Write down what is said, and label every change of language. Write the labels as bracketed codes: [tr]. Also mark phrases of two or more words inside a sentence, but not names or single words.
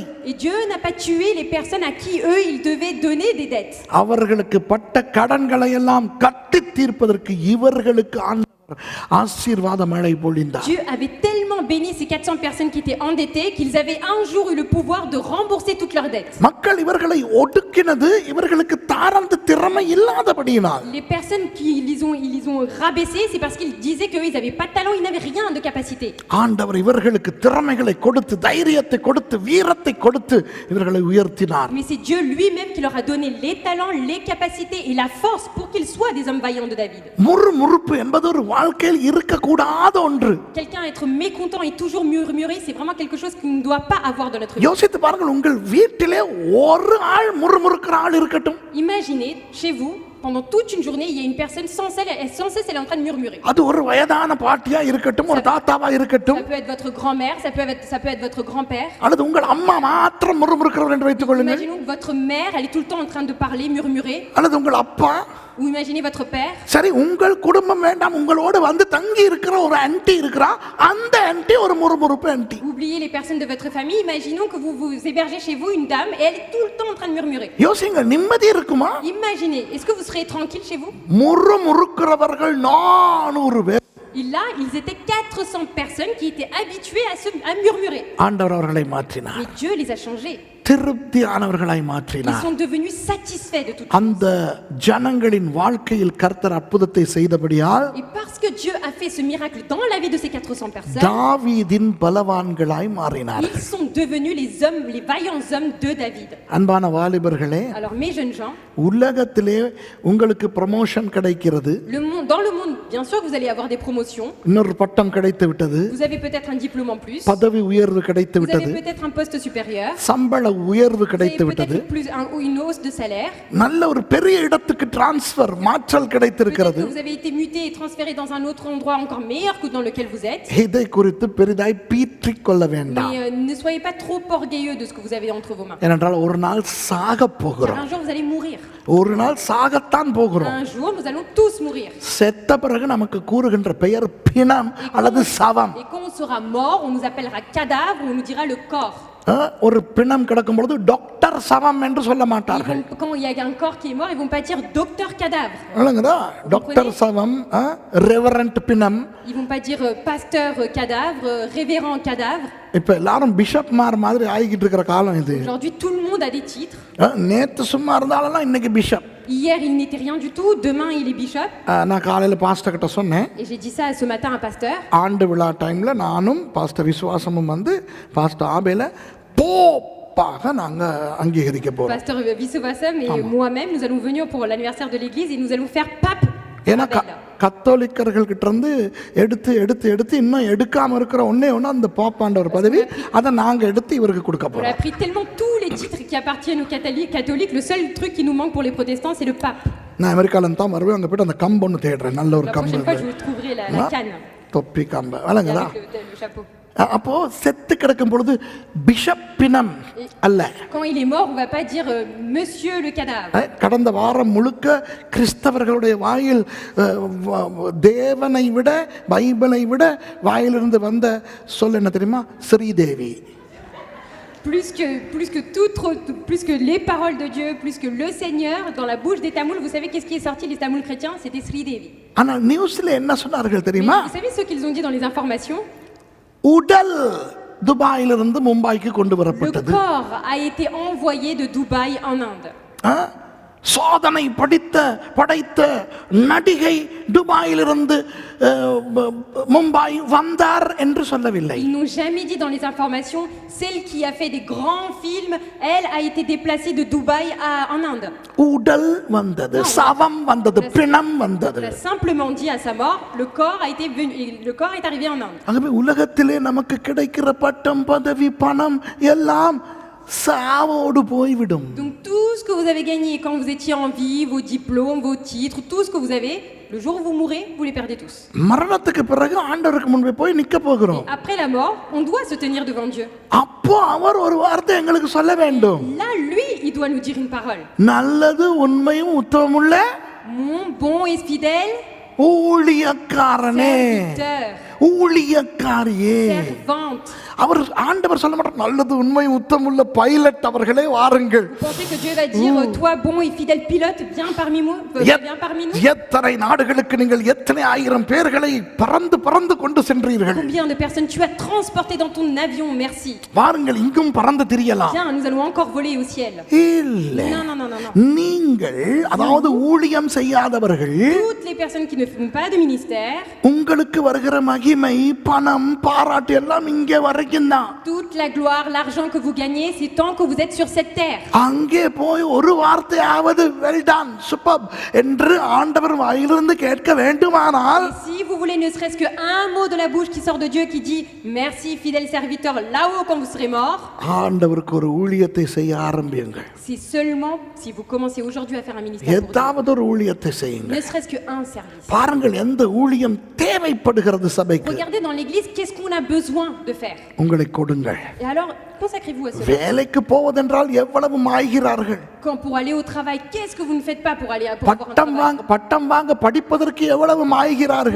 [fr] Et Dieu n'a pas tué les personnes à qui eux ils devaient donner des dettes. [ta] அவர்களுக்கு பட்ட கடன்களை எல்லாம் கட்டி தீர்ப்பதற்கு இவர்களுக்கு ஆண்டவர் ஆசீர்வாத மழை பொழிந்தார். [fr] Dieu avait tellement béni ces 400 personnes qui étaient endettées qu'ils avaient un jour eu le pouvoir de rembourser toutes leurs dettes. [ta] மக்கள் இவர்களை ஒடுக்கினது இவர்களுக்கு தாரந்த திறமை இல்லாதபடியினால். [fr] Les personnes qui ils ont rabaissé, c'est parce qu'ils disaient qu'eux ils n'avaient pas de talent, ils n'avaient rien de capacité. [ta] ஆண்டவர் இவர்களுக்கு திறமைகளை கொடுத்து தைரியத்தை கொடுத்து வீரத்தை கொடுத்து இவர்களை உயர்த்தினார். [fr] Mais c'est Dieu lui-même qui leur a donné les talents, les capacités et la force pour qu'ils soient des hommes vaillants de David. [ta] முறுமுறுப்பு என்பது ஒரு வாழ்க்கையில் இருக்கக்கூடாத ஒன்று. [fr] Quelqu'un être mécontent et toujours murmurer, c'est vraiment quelque chose qu'on ne doit pas avoir dans notre vie. [ta] யோசித்து பாருங்கள், உங்கள் வீட்டிலே ஒரு ஆள் முறுமுறுக்கிற ஆள் இருக்கட்டும். [fr] Imaginez chez vous, pendant toute une journée, il y a une personne sans cesse elle est en train de murmurer. [ta] அது ஒரு வயதான பாட்டியா இருக்கட்டும், ஒரு தாத்தாவா இருக்கட்டும், [fr] Ça peut être votre grand-mère, ça peut être votre grand-père. [ta] அல்லது உங்கள் அம்மா மாத்திரம் முறுமுறுக்கிறவர் என்று வைத்துக் கொள்ளுங்கள். [fr] Imaginons que votre mère, elle est tout le temps en train de parler, murmurer. [ta] அல்லது உங்கள் அப்பா. [fr] Ou imaginez votre père. [ta] சரி, உங்கள் குடும்பம் வேண்டாம், உங்களோடு வந்து தங்கி இருக்கிற ஒரு ஆன்ட்டி இருக்கிறா, அந்த ஆன்ட்டி ஒரு முறுமுறுப்பு ஆன்ட்டி. [fr] Oubliez les personnes de votre famille. Imaginons que vous hébergez chez vous une dame et elle est tout le temps en train de murmurer. [ta] யோசிங்க, நிம்மதி இருக்குமா? [fr] Imaginez, est-ce que vous serez tranquille chez vous? [ta] முறுமுறுக்கிறவர்கள் 400 பேர். [fr] Et là, ils étaient 400 personnes qui étaient habituées à murmurer. [ta] ஆண்டவர் அவர்களை மாற்றினார். [fr] Mais Dieu les a changés. [ta] திருப்தியானவர்களாய் [fr] Ils [ta] மாற்றினார். [fr] sont devenus satisfaits de tout. [ta] அந்த ஜனங்களின் வாழ்க்கையில் கர்த்தர் அற்புதத்தை செய்தபடியால் [fr] Et parce que Dieu a fait ce miracle dans la vie de ces 400 personnes, [ta] தாவீதின் பலவான்களாய் மாறினார். [fr] ils sont devenus les vaillants hommes de David. [ta] அன்பான வாலிபர்களே, [fr] Alors mes jeunes gens, [ta] உலகத்திலே உங்களுக்கு ப்ரமோஷன் கிடைக்கிறது, [fr] dans le monde, bien sûr que vous allez avoir des promotions. [ta] இன்னொரு பட்டம் கிடைத்து விட்டது, [fr] Vous avez peut-être un diplôme en plus. [ta] பதவி உயர்வு கிடைத்து [fr] Vous avez [ta] விட்டது, [fr] peut-être un poste supérieur. [ta] சம்பள உயர்வு [fr] Vous avez [ta] கிடைத்து விட்டது, [fr] peut-être une hausse de salaire. [ta] நல்ல ஒரு பெரிய இடத்துக்கு டிரான்ஸ்ஃபர் மாற்றல் கிடைத்திருக்கிறது. [fr] Peut-être que vous avez été muté et transféré dans un autre endroit encore meilleur que dans lequel vous êtes. [ta] இதை குறித்து பெரிதாய் பீற்றிக் கொள்ள வேண்டாம். [fr] Mais ne soyez pas trop orgueilleux de ce que vous avez entre vos mains. [ta] ஏனென்றால் ஒரு நாள் சாக [fr] Car [ta] போகிறோம். [fr] un jour vous allez mourir. [ta] ஒரு நாள் சாகத்தான் போகிறோம். [fr] Un jour nous allons tous mourir. [ta] செத்த பிறகு நமக்கு கூறுகின்ற பெயர் பிணம் அல்லது சவம். [fr] Et quand on sera mort, on nous appellera cadavre ou on nous dira le corps. [ta] ஒரு பிணம் கிடக்கும் பொழுது டாக்டர் சவம் என்று சொல்ல மாட்டார்கள். [fr] Quand il y a un corps qui est mort, ils vont pas dire docteur cadavre. [ta] இல்லைங்களா? டாக்டர் சவம், ரெவரண்ட் பிணம். [fr] Ils vont pas dire pasteur cadavre, révérend cadavre. [ta] இப்ப எல்லாரும் பிஷப் மாதிரி ஆகிக்கிட்டு இருக்கிற காலம் இது. [fr] Aujourd'hui, tout le monde a des titres. [ta] நேத்து சும்மா இருந்தாலும் இன்னைக்கு பிஷப். [fr] Hier, il n'était rien du tout. Demain, il est bishop. [ta] நான் காலையில பாஸ்டர் கிட்ட சொன்னேன். [fr] Et j'ai dit ça ce matin à pasteur. [ta] ஆண்டு விழா டைம்ல நானும் பாஸ்டர் விசுவாசமும் வந்து பாஸ்டர் ஆபேல போப்பாக நாங்க அங்கீகரிக்க போறோம். [fr] Pasteur Vissovasam et moi-même, nous allons venir pour l'anniversaire de l'église et nous allons faire pape. [ta] ஏன்னா கத்தோலிக்கர்கள் கிட்ட இருந்து எடுத்து எடுத்து எடுத்து இன்னும் எடுக்காம இருக்கிற ஒண்ணே ஒண்ணு அந்த பாப்பாண்ட ஒரு பதவி, அதை நாங்க எடுத்து இவருக்கு கொடுக்க [fr] On a [ta] போறோம். [fr] pris tellement tous les titres qui appartiennent aux catholiques. Le seul truc qui nous manque pour les protestants, c'est le pape. [ta] நான் அமெரிக்கால தான் வருவேன், அங்க போயிட்டு அந்த கம்பு ஒன்று தேடுறேன், நல்ல ஒரு [fr] La [ta] கம்பு, [fr] prochaine fois, je vous trouverai la canne [ta] தொப்பி கம்பு வழங்குதா. [fr] avec le chapeau. [ta] அப்போ செத்து கிடக்கும் பொழுது பிஷப் பிணம் அல்ல. [fr] Quand il est mort, on va pas dire monsieur le cadavre. [ta] கடந்த வாரம் முழுக்க கிறிஸ்தவர்களுடைய வாயில் தேவனை விட பைபிளை விட வாயிலிருந்து வந்த சொல் என்ன தெரியுமா? ஸ்ரீதேவி. [fr] Plus que les paroles de Dieu, plus que le Seigneur, dans la bouche des Tamouls, vous savez qu'est-ce qui est sorti les Tamouls chrétiens? C'était Sri Devi. [ta] ஆனா நியூஸ்ல என்ன சொன்னார்கள் [fr] Mais [ta] தெரியுமா? [fr] vous savez ce qu'ils ont dit dans les informations? [ta] உடல் துபாயிலிருந்து மும்பைக்கு கொண்டு [fr] Le [ta] வரப்பட்டது. [fr] corps a été envoyé de Dubaï en Inde. [ta] சோதனை படைத்த நடிகை துபாயிலிருந்து மும்பை வந்தார் என்று சொல்லவில்லை. [fr] Ils n'ont jamais dit dans les informations, celle qui a fait des grands films, elle a été déplacée de Dubaï en Inde. [ta] உடல் வந்தது, சவம் வந்தது, பிணம் வந்தது. [fr] Elle a simplement dit à sa mort, le corps est arrivé en Inde. [ta] ஆகவே உலகத்திலே நமக்கு கிடைக்கிற பட்டம், பதவி, பணம் எல்லாம் சாவோடு போய்விடும். [fr] Donc tout ce que vous avez gagné quand vous étiez en vie, vos diplômes, vos titres, tout ce que vous avez, le jour où vous mourrez, vous les perdez tous. [ta] மரணத்துக்கு பிறகு ஆண்டவருக்கு முன்பே போய் நிக்க போகிறோம். [fr] Après la mort, on doit se tenir devant Dieu. [ta] அப்போ அவர் ஒரு வார்த்தை எங்களுக்கு சொல்ல வேண்டும். [fr] Là, lui, il doit nous dire une parole. [ta] நல்லது உண்மையும் உத்தமமுள்ள [fr] Mon bon et fidèle [ta] ஊழியக்காரனே, [fr] serviteur, [ta] ஊழியக்காரியே. [fr] servante. [ta] அவர் ஆண்டவர் சொல்ல மாட்டார் நல்லது உண்மை உத்தமுள்ள பைலட் அவர்களே வாருங்கள். [fr] Vous pensez que Dieu va dire, toi bon et fidèle pilote, viens parmi nous, viens parmi nous? [ta] எத்தனை நாடுகளுக்கு நீங்கள் எத்தனை ஆயிரம் பேர்களை பறந்து பறந்து கொண்டு சென்றீர்கள். [fr] Combien de personnes tu as transporté dans ton avion, merci. [ta] வாருங்கள் இங்கும் பறந்து திரியலாம். [fr] Viens, nous allons encore voler au ciel. [ta] இல்ல, [fr] Non, non, non, non, non. [ta] நீங்கள் அதாவது ஊழியம் செய்யாதவர்கள் [fr] Toutes les personnes qui ne font pas de ministère, [ta] உங்களுக்கு வருகிற மகிமை பணம் பாராட்டு எல்லாம் இங்கே வரைக்கும் தான். [fr] toute la gloire, l'argent que vous gagnez, c'est tant que vous êtes sur cette terre. [ta] அங்கே போய் ஒரு வார்த்தையாவது [en] well done super [ta] என்று ஆண்டவர் வாயிலிருந்து கேட்க வேண்டுமானால் [fr] Et si vous voulez ne serait-ce qu'un mot de la bouche qui sort de Dieu qui dit merci fidèle serviteur là-haut quand vous serez mort, [ta] ஆண்டவருக்கு ஒரு ஊழியத்தை செய்ய ஆரம்பியுங்கள். [fr] c'est seulement si vous commencez aujourd'hui à faire un ministère pour Dieu, [ta] ஏதாவது ஒரு ஊழியத்தை செய்யுங்கள். [fr] ne serait-ce qu'un service. [ta] பாருங்கள் எந்த ஊழியம் தேவைப்படுகிறது சபைக்கு. [fr] Regardez dans l'église, qu'est-ce qu'on a besoin de faire? [ta] உங்களை கொடுங்கள். [fr] Et alors, consacrez-vous à cela. [ta] வேலைக்கு போவதென்றால் எவ்வளவு மாய்கிறார்கள். [fr] Quand pour aller au travail, qu'est-ce que vous ne faites pas pour aller pour avoir un travail? [ta] பட்டம் வாங்க படிப்பதற்கு எவ்வளவு மாய்கிறார்கள்.